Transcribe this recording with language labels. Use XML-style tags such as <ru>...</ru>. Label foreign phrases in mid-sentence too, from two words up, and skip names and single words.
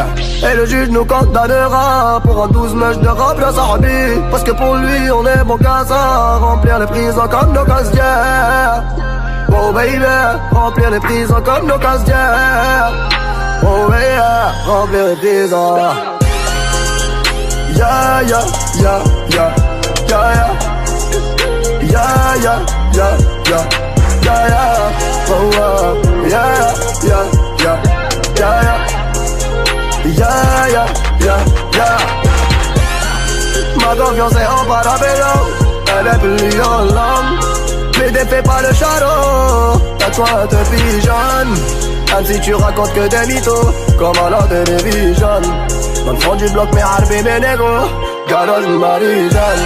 <fr>Et le juge nous condamnera pour un 12 mèches de robe la sarbi. Parce que pour lui on est bon qu'à ça, remplir les prisons comme nos casiers.</fr> <en>Oh baby,</en> <fr>remplir les prisons comme nos casiers.</fr> <en>Oh yeah,</en> <fr>remplir les prisons.</fr> <en>Yeah, yeah, yeah, yeah, yeah, yeah. Yeah, yeah, yeah, yeah, yeah, yeah, oh, yeah, yeah, yeah, yeah, yeah, yeah, yeah, yeah.</en> <fr>Ma confiance est en parabellum, elle est plus en l'homme. Mais défais pas le charo, cache-toi de pigeonne. Même si tu racontes que des mythos, comme à la télévision. Dans le fond du bloc, mes arbi, mes négros, galoche Marie-Jeanne.</fr>